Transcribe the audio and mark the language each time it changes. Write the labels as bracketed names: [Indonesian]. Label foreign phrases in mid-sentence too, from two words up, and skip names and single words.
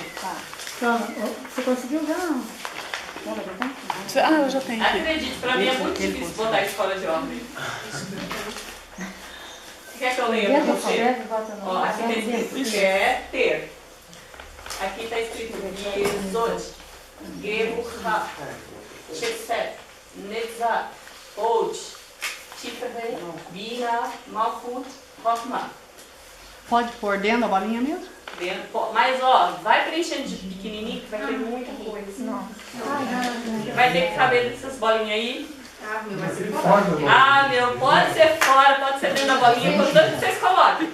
[Portuguese] Tá. Você conseguiu já? Ah, eu já tenho aqui. Acredite, para mim é muito difícil botar isso fora de ordem. Quer que eu leia para você? Ó, aqui está escrito quer ter. Aqui está escrito Yesod, Gerucha, Chesed, Netzah, Od, Tiferet, Bina, Malchut, Chokhmah. Pode pôr dentro da bolinha mesmo? Mas ó, vai preenchendo de pequenininho que vai ter muita coisa. Não. Vai ter que caber dessas bolinhas aí. Fora, Ah, meu, pode ser fora, pode ser dentro da bolinha, contanto que vocês coloquem.